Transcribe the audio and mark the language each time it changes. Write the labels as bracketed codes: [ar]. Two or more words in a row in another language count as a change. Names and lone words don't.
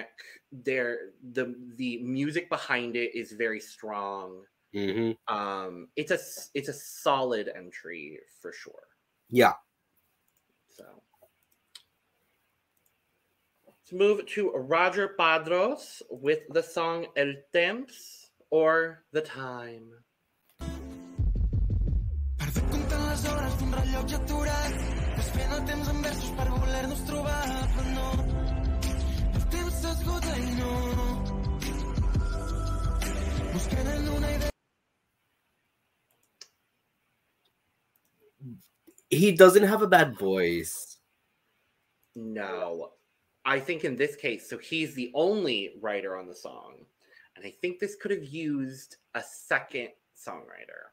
[en] The music behind it is very strong. Mm-hmm. It's a solid entry for sure. Yeah. So let's move to Roger Padros with the song El Temps or The Time. [ca] Perdó comptant les hores d'un rellotge aturat. Desfent el temps en versos per voler-nos trobar, però no. El temps s'esgota i no. Busquem en una idea. [en] He doesn't have a bad voice. No. I think in this case, so he's the only writer on the song. And I think this could have used a second songwriter.